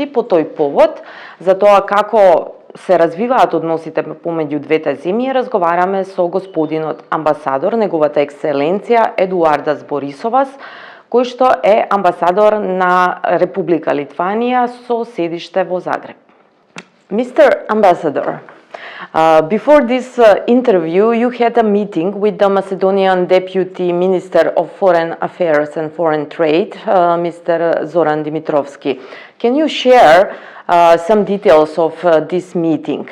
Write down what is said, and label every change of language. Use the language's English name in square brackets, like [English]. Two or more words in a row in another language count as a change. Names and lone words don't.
[Macedonian] По тој повод, за тоа како се развиваат односите помеѓу двете земји, разговараме со господинот амбасадор, неговата екселенција Едуардас Борисовас, кој што е амбасадор на Република Литванија со седиште во Загреб. [English] Mr. Ambassador, before this interview, you had a meeting with the Macedonian Deputy Minister of Foreign Affairs and Foreign Trade, Mr. Zoran Dimitrovski. Can you share some details of this meeting?